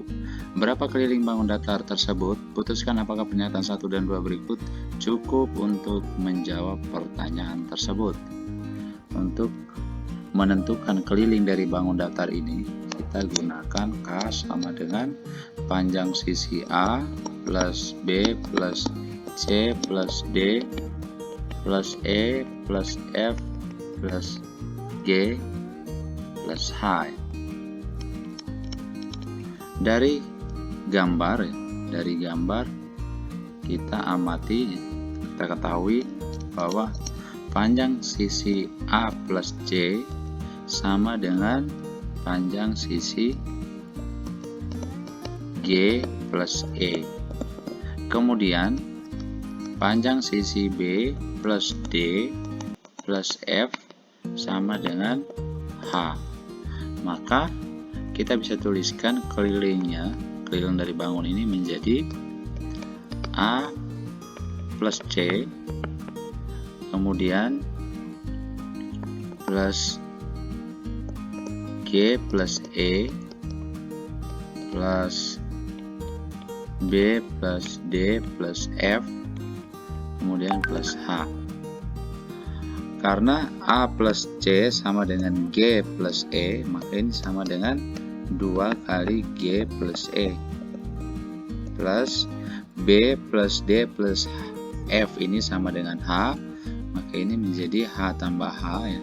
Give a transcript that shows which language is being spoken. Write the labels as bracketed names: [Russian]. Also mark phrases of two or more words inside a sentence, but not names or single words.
[Indonesian] Berapa keliling bangun datar tersebut? Putuskan apakah pernyataan 1 dan 2 berikut cukup untuk menjawab pertanyaan tersebut. Untuk menentukan keliling dari bangun datar ini, kita gunakan K sama dengan panjang sisi A plus B plus C plus D plus E plus F plus G plus H. Dari gambar kita amati, kita ketahui bahwa panjang sisi A plus C sama dengan panjang sisi G plus E. Kemudian panjang sisi B plus D plus F sama dengan H. Maka kita bisa tuliskan keliling dari bangun ini menjadi A plus C, kemudian plus G plus E plus B plus D plus F, kemudian plus H. Karena A plus C sama dengan G plus E, maka ini sama dengan 2 kali G plus E plus B plus D plus F ini sama dengan H, maka ini menjadi H tambah H ya.